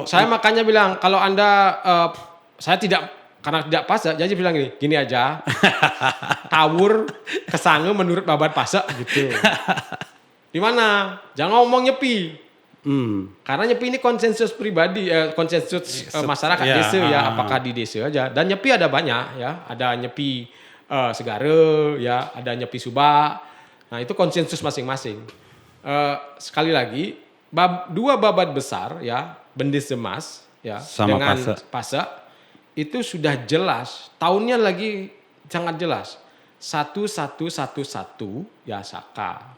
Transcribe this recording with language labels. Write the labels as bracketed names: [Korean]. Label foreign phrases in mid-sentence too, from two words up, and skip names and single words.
[Indonesian] Saya makanya bilang kalau Anda saya karena tidak Pasek, jadi bilang gini aja. Tawur kesange menurut babad Pasek gitu. Di mana? Jangan ngomong nyepi. Karena nyepi ini konsensus pribadi, konsensus masyarakat desa ya, apakah di desa aja. Dan nyepi ada banyak ya, ada nyepi Segara ya, ada nyepi Subak. Nah, itu konsensus masing-masing. Sekali lagi, dua babad besar ya, Bendesa Mas ya sama dengan Pasek itu sudah jelas, tahunnya lagi sangat jelas. 1111 ya Saka.